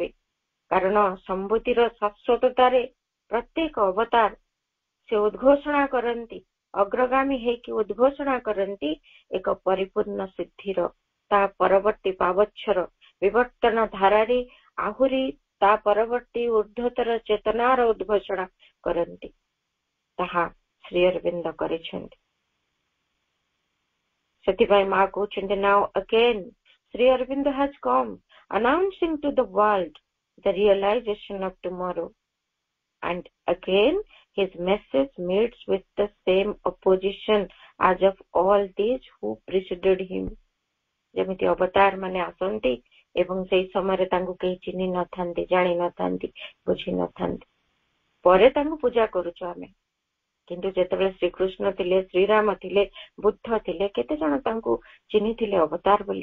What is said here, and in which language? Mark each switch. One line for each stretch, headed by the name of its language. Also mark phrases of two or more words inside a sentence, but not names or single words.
Odia: କାରଣ ସମ୍ବୁତିର ଶାଶ୍ୱତତାରେ ପ୍ରତ୍ୟେକ ଅବତାର ସେ ଉଦ୍ଘୋଷଣା କରନ୍ତି, ଅଗ୍ରଗାମୀ ହେଇକି ଉଦ୍ଘୋଷଣା କରନ୍ତି ଏକ ପରିପୂର୍ଣ୍ଣ ସିଦ୍ଧିର, ତା ପରବର୍ତ୍ତୀ ପାବଚ୍ଛର ବିବର୍ତ୍ତନ ଧାରାରେ ଆହୁରି ତା ପରବର୍ତ୍ତୀ ଊର୍ଦ୍ଧ୍ୱତର ଚେତନାର ଉଦ୍ଘୋଷଣା କରନ୍ତି। ତାହା ଶ୍ରୀ ଅରବିନ୍ଦ କରିଛନ୍ତି। ସେଥିପାଇଁ ମା କହୁଛନ୍ତି,
English: now again ଶ୍ରୀ ଅରବିନ୍ଦ has come announcing to the world the realization of tomorrow, and again his message meets with the same opposition as of all these who preceded him.
Odia: ଯେମିତି ଅବତାର ମାନେ ଆସନ୍ତି ଏବଂ ସେଇ ସମୟରେ ତାଙ୍କୁ କେହି ଚିହ୍ନି ନଥାନ୍ତି, ଜାଣି ନଥାନ୍ତି, ବୁଝି ନଥାନ୍ତି, ପରେ ତାଙ୍କୁ ପୂଜା କରୁଛୁ ଆମେ। କିନ୍ତୁ ଯେତେବେଳେ ଶ୍ରୀକୃଷ୍ଣ ଥିଲେ, ଶ୍ରୀରାମ ଥିଲେ, ବୁଦ୍ଧ ଥିଲେ, କେତେ ଜଣ ତାଙ୍କୁ ଚିହ୍ନିଥିଲେ ଅବତାର ବୋଲି।